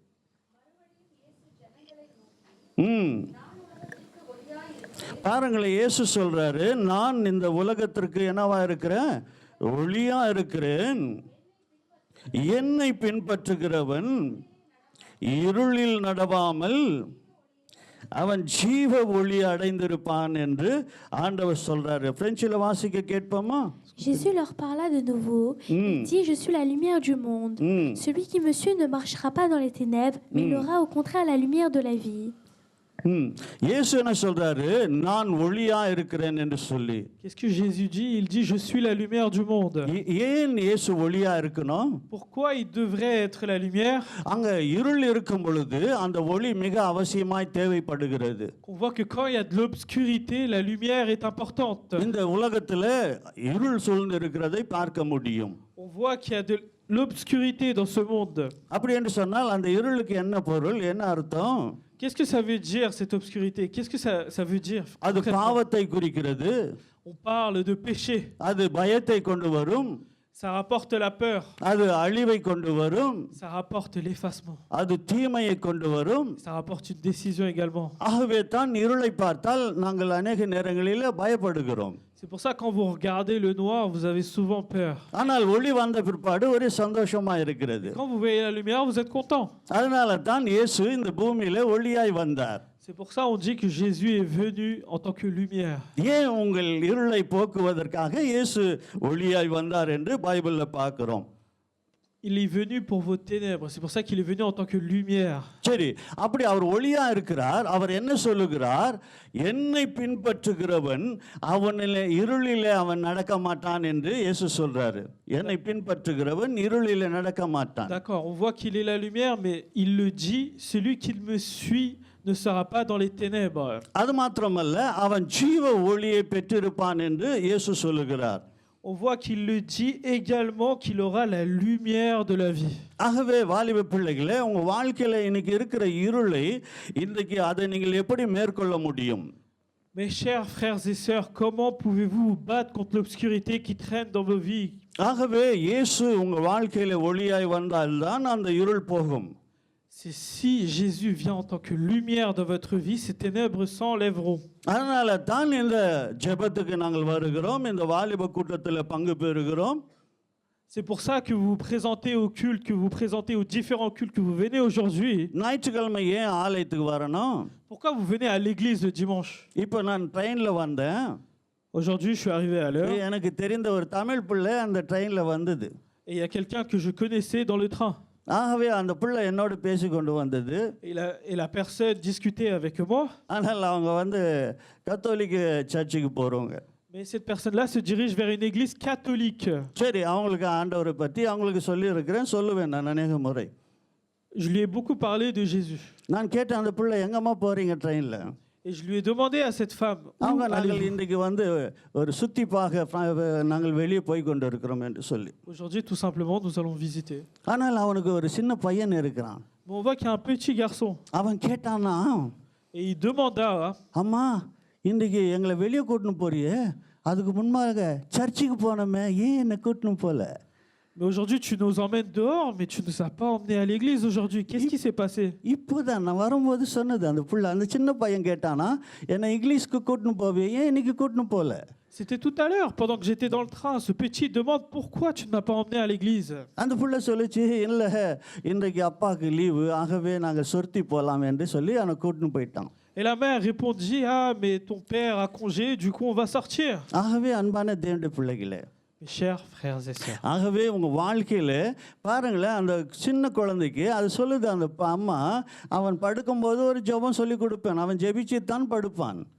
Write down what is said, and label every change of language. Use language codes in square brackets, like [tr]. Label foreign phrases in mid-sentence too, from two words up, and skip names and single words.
[ta] பாருங்களேன், இயேசு சொல்றாரு, நான் இந்த உலகத்திற்கு என்னவா இருக்கிறேன்? ஒளியா இருக்கிறேன். என்னை பின்பற்றுகிறவன் இருளில் நடவாமல் அவன் ஜீவ ஒளி அடைந்திருப்பான் என்று ஆண்டவர் சொல்றாரு. பிரெஞ்சில் வாசிக்க கேட்போமா? [fr] Jésus leur parla de nouveau. Il dit, je suis la lumière du monde. Celui qui me suit ne marchera pas dans les ténèbres, mais il aura au contraire la lumière de la vie. [ta] இயேசு என்ன சொல்றாரு? நான் ஒளியா இருக்கிறேன் என்று சொல்லி. [fr] Qu'est-ce que Jésus dit? Il dit, je suis la lumière du monde. [ta] ஏன் இயேசு ஒளியா இருக்கணும்? [fr] Pourquoi il devrait être la lumière? [ta] அங்க இருள் இருக்கும் பொழுது அந்த ஒளி மிக அவசியமாய் தேவைப்படுகிறது. [fr] On voit que quand il y a de l'obscurité, la lumière est importante. [ta] இந்த உலகத்துல இருள் சூழ்ந்து இருக்கிறதை பார்க்க முடியும். [fr] On voit qu'il y a de l'obscurité dans ce monde. [ta] அப்படி என்று சொன்னால் அந்த இருளுக்கு என்ன பொருள், என்ன அர்த்தம்? [fr] Qu'est-ce que ça veut dire cette obscurité? Qu'est-ce que ça veut dire? [ta] அது பாவத்தை குறிக்கிறது. [fr] On parle de péché. [ta] அது பயத்தை கொண்டு வரும். [fr] Ça rapporte la peur. [ta] அது அழிவை கொண்டு வரும். [fr] Ça rapporte l'effacement. [ta] அது தீமையை கொண்டு வரும். [fr] Ça rapporte une décision également. [ta] ஆகவே தான் இருளை பார்த்தால் நாங்கள் அநேக நேரங்களில் பயப்படுகிறோம். [fr] C'est pour ça que quand vous regardez le noir, vous avez souvent peur. [ta] ஆனால் ஒளி வந்த பிற்பாடு ஒரே சந்தோஷமா இருக்கிறது. [fr] Quand vous voyez la lumière, vous êtes content. [ta] அதனால தான் இயேசு இந்த பூமியில ஒளியாய் வந்தார். [fr] C'est pour ça on dit que Jésus est venu en tant que lumière. [ta] ஏன் உங்கள் இருளை போக்குவதற்காக இயேசு ஒளியாய் வந்தார் என்று பைபிள்ல பார்க்கிறோம். [fr] Il est venu pour vos ténèbres. C'est pour ça qu'il est venu en tant que lumière. [ta] சரி, அப்படி அவர் ஒளியா இருக்கிறார். அவர் என்ன சொல்லுகிறார்? என்னை பின்பற்றுகிறவன் அவனிலே இருளிலே அவன் நடக்க மாட்டான் என்று இயேசு சொல்றாரு. என்னை பின்பற்றுகிறவன் இருளிலே நடக்க மாட்டான். [fr] D'accord, on voit qu'il est la lumière, mais il le dit, celui qui me suit ne sera pas dans les ténèbres. [ta] அது மாத்திரமல்ல, அவன் ஜீவ ஒளியை பெற்றிருப்பான் என்று இயேசு சொல்லுகிறார். [fr] On voit qu'il le dit également qu'il aura la lumière de la vie. [ta] ஆகவே வாலிப பிள்ளைகளே, உங்க வாழ்க்கையில இன்னைக்கு இருக்கிற இருளை இன்றைக்கு அதை நீங்கள் எப்படி மேற்கொள்ள முடியும்? [fr] Mes chers frères et sœurs, comment pouvez-vous vous battre contre l'obscurité qui traîne dans vos vies? [ta] ஆகவே இயேசு உங்க வாழ்க்கையில ஒளியாய் வந்தால்தான் அந்த இருள் போகும். [fr] C'est si Jésus vient en tant que lumière de votre vie, ces ténèbres s'enlèveront. [ta] அதனால தான் இந்த ஜெபத்துக்கு நாங்கள் வருகிறோம், இந்த வாலிப கூட்டத்தில் பங்கு பெறுகிறோம். [fr] C'est pour ça que vous vous présentez au culte, que vous vous présentez aux différents cultes que vous venez aujourd'hui. [ta] ஞாயிற்றுக்கிழமை ஏன் ஆலயத்துக்கு வரணும்? [fr] Pourquoi vous venez à l'église le dimanche? [ta] இப்போ நான் ட்ரெயின்ல வந்தேன். [fr] Aujourd'hui, je suis arrivé à l'heure [ta] எனக்கு தெரிந்த ஒரு தமிழ் பிள்ளை அந்த ட்ரெயின்ல வந்தது. [fr] et il y a quelqu'un que je connaissais dans le train. [ta] ஆகவே அந்த பிள்ளை என்னோடு பேசி கொண்டு வந்தது. [fr] Et la personne discutait avec moi. [ta] ஆனால் அவங்க வந்து கத்தோலிக்க சர்ச்சுக்கு போகிறவங்க. [fr] Mais cette personne-là se dirige vers une église catholique. [ta] சரி, அவங்களுக்கு ஆண்டவரை பற்றி அவங்களுக்கு சொல்லியிருக்கிறேன், சொல்லுவேன் நான் அநேக முறை. [fr] Je lui ai beaucoup parlé de Jésus. [ta] நான் கேட்டேன், அந்த பிள்ளை எங்கம்மா போகிறீங்க ட்ரெயினில்? [fr] Et je lui ai demandé à cette femme, [ta] அவங்க [fr] où [ta] நாங்கள் [fr] allez-vous? [ta] இன்றைக்கு வந்து ஒரு சுத்திப்பாக நாங்கள் வெளியே போய் கொண்டு இருக்கிறோம் என்று சொல்லி. [fr] Aujourd'hui, tout simplement, nous allons visiter. [ta] ஆனால் அவனுக்கு ஒரு சின்ன பையன் இருக்கிறான். [fr] Mais on voit qu'il y a un petit garçon. [ta] அவன் கேட்டானா, [fr] Et il demanda, [ta] அம்மா இன்றைக்கு எங்களை வெளியே கூட்டின்னு போறியே, அதுக்கு முன்பாக சர்ச்சுக்கு போனோமே, ஏன் என்னை கூட்டின்னு போல? [fr] mais aujourd'hui tu nous emmènes dehors, mais tu ne nous as pas emmenés à l'église aujourd'hui. Qu'est-ce qui s'est passé? [ta] இப்போதான் நான் வரும்போது சொன்னது அந்த பிள்ளை, அந்த சின்ன பையன் கேட்டானா, என்னை இங்கிலீஷ்க்கு கூட்டின்னு போவே, ஏன் இன்னைக்கு கூட்டின்னு போல? [fr] C'était tout à l'heure, pendant que j'étais dans le train. Ce petit demande pourquoi tu ne m'as pas emmené à l'église. [ta] அந்த பிள்ளை சொல்லிச்சு, இல்லை இன்றைக்கு அப்பாவுக்கு லீவு, ஆகவே நாங்கள் சொர்த்தி போகலாம் என்று சொல்லி அவனை கூட்டின்னு போயிட்டான். [fr] Et la mère répondit, ah mais ton père a congé, du coup on va sortir. [ta] ஆகவே அன்பான தேவனுடைய பிள்ளைகளே, [fr] Mes chers frères et sœurs, [ta] ஆகவே உங்கள் வாழ்க்கையில் பாருங்களேன், அந்த சின்ன குழந்தைக்கு அது சொல்லுது அந்த அம்மா, அவன் படுக்கும்போது ஒரு ஜெபம் சொல்லி கொடுப்பேன், அவன் ஜெபிச்சு தான் படுப்பான்.